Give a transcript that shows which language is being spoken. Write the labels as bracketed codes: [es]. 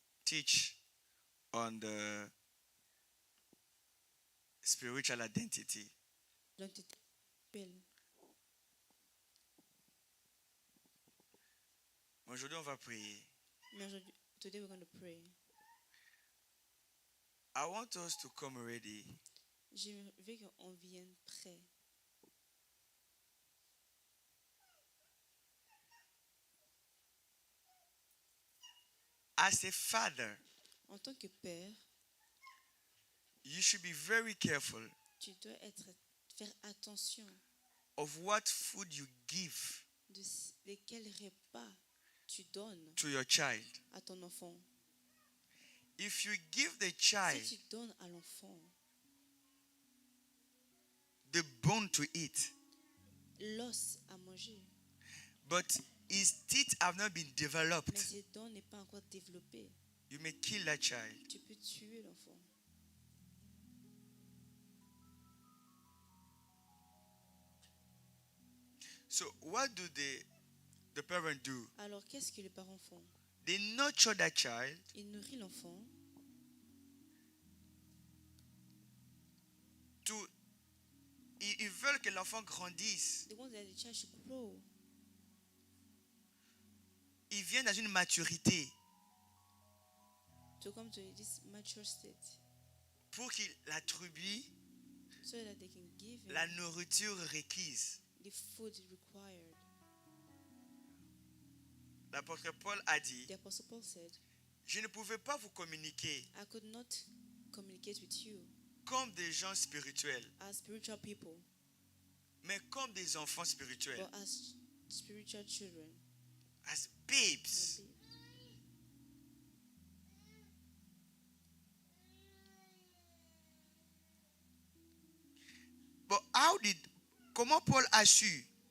[en] teach on the spiritual identity. [fr] l'entité spirituelle. Aujourd'hui, on va prier. Mais aujourd'hui, [en] today we're going to pray. I want us to come ready. [fr] Je veux qu'on vienne prêt. [en] As a father, [fr] En tant que père, [en] you should be very careful [fr] tu dois faire attention [en] of what food you give [fr] de quel repas tu donnes [en] to your child. [fr] à ton enfant. [en] If you give the [fr] Si [en] child [fr] tu donnes à l'enfant [en] the bone to eat, [fr] l'os à manger, [en] but his teeth have not been [fr] mais [en] developed, [fr] ses dents n'est pas encore développé, [en] you may kill that child. [fr] tu peux tuer l'enfant. [en] So what do the the parent do? [fr] Alors, qu'est-ce que les parents font? [en] They nurture that child [fr] Ils nourrissent l'enfant [en] to. [fr] Ils veulent que l'enfant grandisse. [en] they want that the child should grow [fr] Il vient dans une maturité [en] to come to this mature state [fr] pour qu'il attribue [en] so that they can give him [fr] la nourriture requise. [en] the food required. [fr] L'apôtre Paul a dit, [en] The Apostle Paul said, [fr] je ne pouvais pas vous communiquer [en] I could not communicate with you [fr] comme des gens spirituels, [en] as spiritual people, [fr] mais comme des enfants spirituels, [en] but as spiritual children. as babes. [fr] But comment Paul a su?